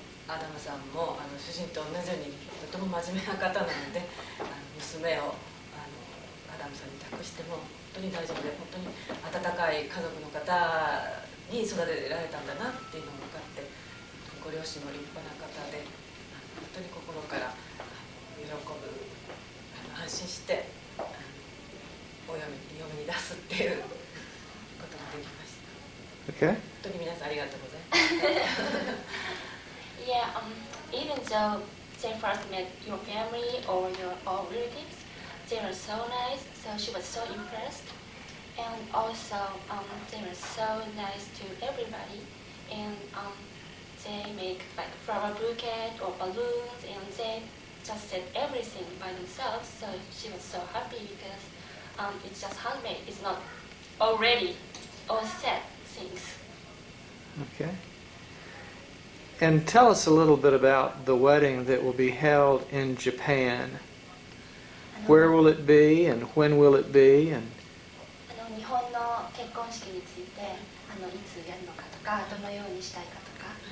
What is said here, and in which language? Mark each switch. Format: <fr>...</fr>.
<ja>アダムさんも主人と同じようにとても真面目な方なので、娘をアダムさんに託しても本当に大丈夫で、本当に温かい家族の方に育てられたんだなっていうのも分かって、ご両親も立派な方で本当に心から喜ぶ、安心してお嫁に出すっていうことができました。</ja> <en>Okay.</en> <ja>本当に皆さんありがとうございます。</ja> <en>Yeah, even though they first met your family or your all relatives, they were so nice, so she was so impressed. And also, they were so nice to everybody. And they make like flower bouquet or balloons, and they just said everything by themselves. So she was so happy because it's just handmade. It's not already all set things. Okay. And tell us a little bit about the wedding that will be held in Japan. where will it be and when will it be? And</en> <ja>日本の結婚式についていつやるのかとか、どのようにしたいかとか。</ja>